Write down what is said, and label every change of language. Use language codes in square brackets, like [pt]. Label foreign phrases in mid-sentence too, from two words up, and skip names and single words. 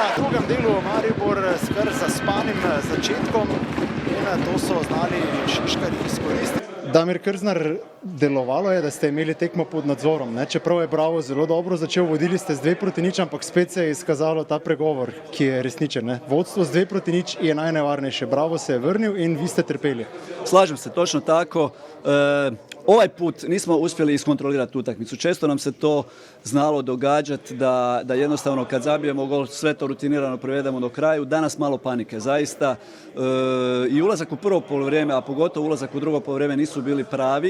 [sl] V drugem delu Maribor s kar zaspanim začetkom in to so znali Šiškarji izkoristiti. Damir Krznar, delovalo je, da ste imeli tekmo pod nadzorom, ne? Čeprav je Bravo zelo dobro začel, vodili ste z 2-0, ampak spet se je izkazalo ta pregovor, ki je resničen, ne? Vodstvo z 2-0 je najnevarnejše. Bravo se je vrnil in vi ste trpeli. [hr] Slažem se, točno tako. Ovaj put nismo uspjeli iskontrolirati utakmicu. Često nam se to znalo događati da jednostavno kad zabijemo gol sve to rutinirano provedemo do kraju. Danas malo panike, zaista. I ulazak u prvo poluvreme, a pogotovo ulazak u drugo poluvreme nisu bili pravi.